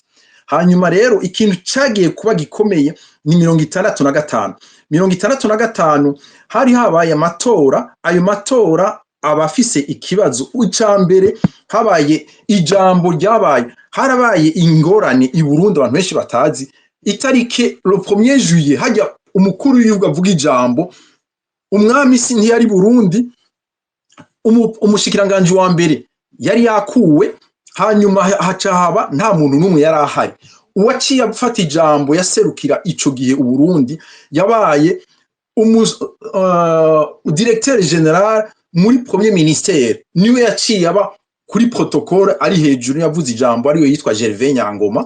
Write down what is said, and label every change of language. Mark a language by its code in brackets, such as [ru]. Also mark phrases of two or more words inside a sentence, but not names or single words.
[rn] Hanyuma rero ikintu cagiye kuba gikomeye ni 1965. 1965 hari habaye amatora, ayo matora abafise ikibazo. Ucambere habaye ijambo ryabaye, harabaye ingorane i Burundi abantu benshi batazi. Itarike [fr] le 1er juillet [rn] hajya umukuru w'igihugu avuga ijambo, umwami si ntiyari Burundi, umushikiranganje wa mbere yari yakuwe, hanyuma haca haba nta muntu numwe yari ahari. Uwaciye afata ijambo yaserukira ico gihe u Burundi yabaye [fr] directeur général [rn] muri [fr] premier ministère, [rn] niwe yaciye aba kuri protocole ari hejuru, yavuze ijambo ariyo yitwa Gervais Nyangoma.